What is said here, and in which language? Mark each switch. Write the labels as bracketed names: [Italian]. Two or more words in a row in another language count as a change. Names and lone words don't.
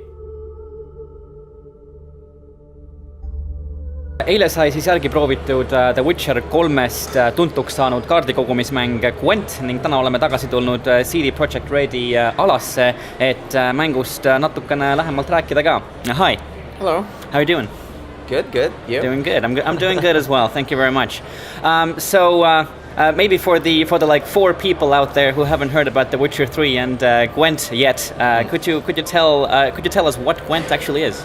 [Estonian] Eile sai siis järgi proovitud The Witcher 3-st tuntuks saanud kaardikogumismäng Gwent ning täna oleme tagasi tulnud CD Projekt Redi alasse, et mängust natukene lähemalt rääkida ka. [English] Hi. Hello. How are you doing? Good. You? Doing good. I'm doing good as well. Thank you very much. Maybe for the like 4 people out there who haven't heard about The Witcher 3 and Gwent yet, could you tell us what Gwent actually is?